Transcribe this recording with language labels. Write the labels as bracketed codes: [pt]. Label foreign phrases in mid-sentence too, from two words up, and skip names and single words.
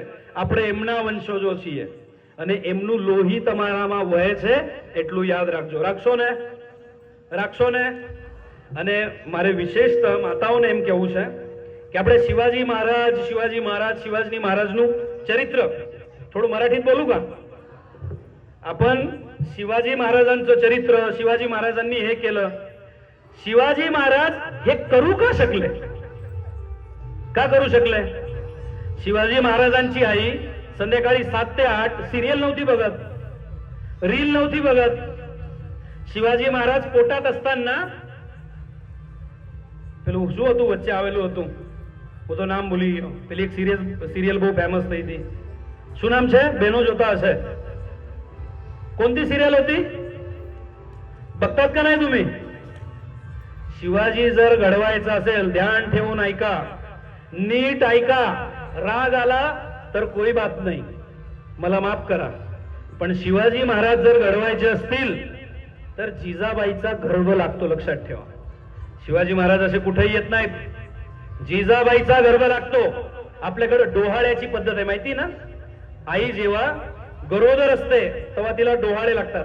[gu] આપણે એમના વંશજો છીએ અને એમનું લોહી તમારામાં વહે છે એટલું યાદ રાખજો. રાખશો ને? રાખશો ને? અને મારે વિશેષતઃ માતાઓને એમ કહેવું છે કે આપણે શિવાજી મહારાજનું ચરિત્ર થોડं [mr] मराठीत बोलू का आपण? शिवाजी महाराजांचं चरित्र, शिवाजी महाराजांनी हे केलं. शिवाजी महाराज हे करू का शकले? का करू शकले? शिवाजी महाराजांची आई संध्याकाळी 7 ते 8 सिरियल नव्हती बघत, रील नव्हती बघत. शिवाजी महाराज पोटात असताना [gu] પેલું શું હતું વચ્ચે આવેલું હતું, હું તો નામ ભૂલી ગયો. પેલી એક સિરિયલ બહુ ફેમસ થઈ હતી, શું નામ છે? બહેનો જોતા હશે. [mr] कोणती सिरियल होती? बघतात का नाही तुम्ही? शिवाजी जर घडवायचा असेल ध्यान ठेवून ऐका, नीट ऐका. राग आला तर [hi] कोई बात [mr] नाही, मला माफ करा. पण शिवाजी महाराज जर घडवायचे असतील तर जिजाबाईचा गर्भ लागतो, लक्षात ठेवा. शिवाजी महाराज असे कुठेही येत नाहीत, जिजाबाईचा गर्भ लागतो. आपल्याकडे डोहाळ्याची पद्धत आहे माहिती ना? आई जेव्हा गरोदर असते तेव्हा तिला डोहाळे लागतात.